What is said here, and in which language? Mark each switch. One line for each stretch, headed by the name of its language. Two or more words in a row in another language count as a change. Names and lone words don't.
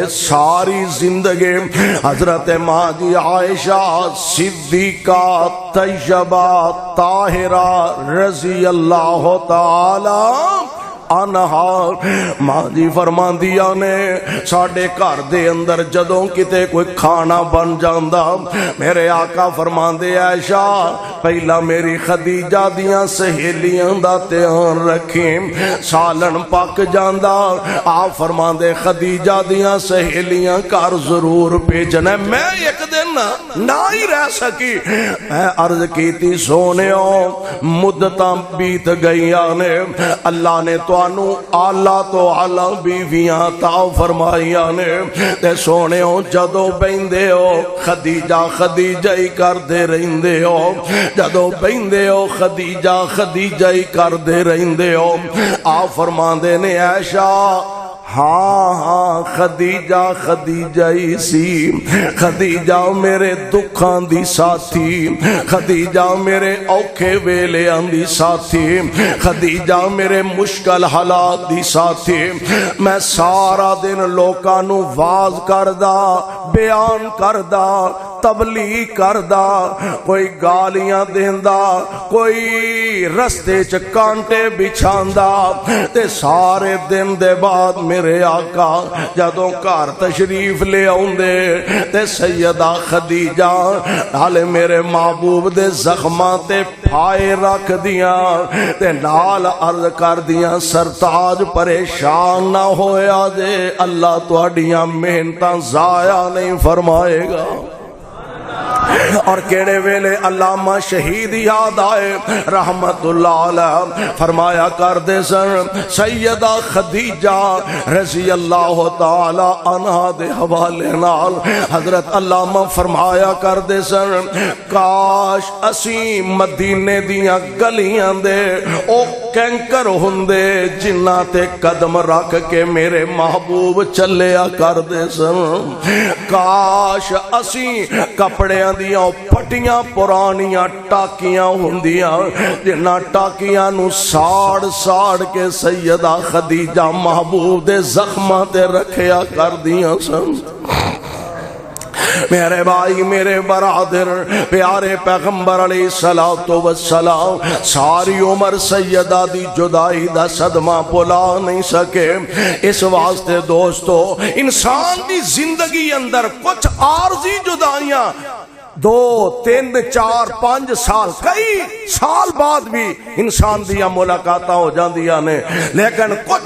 Punjabi: ساری زندگی حضرت ماں جی عائشہ صدیقہ طیبہ طاہرہ
Arabic: رضی اللہ تعالی عنہا
Punjabi: ماں جی فرماندیاں نے ساڈے گھر دے اندر جدوں کتے کوئی کھانا بن جاندا میرے آقا فرماندے عائشہ پہلا میری خدیجہ دیاں سہیلیاں دا دھیان رکھیں سالن پک جاندا آپ فرماندے خدیجہ دیاں سہیلیاں گھر ضرور بھیجنا میں ایک دن نہ ہی رہ سکی میں عرض کیتی سونےو مدتاں بیت گئیاں نے اللہ نے توانو اعلیٰ تو اعلیٰ بیویاں عطا فرمائیاں نے تے سونےو جدو بیندے ہو خدیجہ خدیجہ ہی کر دے رہندے ہو جدو بیندے ہو خدیجہ خدیجہ ہی کر دے رہندے ہو آپ فرماندے نے عائشہ ہاں ہاں خدیجہ خدیجہ ہی سی خدیجہ میرے دکھاں دی ساتھی خدیجہ میرے اوکھے ویلیاں دی ساتھی خدیجہ میرے مشکل حالات دی ساتھی میں سارا دن لوکاں نو واز کردا بیان کردا تبلیغ کردا کوئی گالیاں دیندا کوئی رستے چ کانٹے بچھاندا تے سارے دن دے بعد میرے آقا جدوں گھر تشریف لے آوندے تے سیدہ خدیجہ نال میرے محبوب دے زخماں تے پھائے رکھ دیاں تے نال عرض کر دیاں سرتاج پریشان نہ ہویا جے اللہ تہاڈیاں محنتاں ضائع نہیں فرمائے گا اور کیڑے ویلے علامہ شہید یاد آئے
Arabic: رحمت اللہ علیہ
Punjabi: فرمایا کر دے سن سیدہ خدیجہ
Arabic: رضی اللہ تعالی عنہا
Punjabi: دے حوالے نال حضرت علامہ فرمایا کر دے سن کاش اسی مدینے دیاں گلیاں دے او کینکر ہوندے جنہ تے قدم رکھ کے میرے محبوب چلیا کر دے سن کاش اسی کپڑیاں دیاں پٹیاں پرانیاں ٹاکیاں ہوندیاں جنہ ٹاکیاں نو ساڑ ساڑ کے سیدہ خدیجہ محبوب دے زخماں تے رکھیا کر دیاں سن میرے بھائی میرے برادر پیارے پیغمبر
Arabic: علیہ السلام
Punjabi: ساری عمر سیدہ دی جدائی دا صدمہ بھلا نہیں سکے اس واسطے دوستو انسان دی زندگی اندر کچھ عارضی جدائیاں 2 3 4 5 سال کئی سال بعد بھی انسان دیا ملاقاتاں ہو جاندیاں نے لیکن کچھ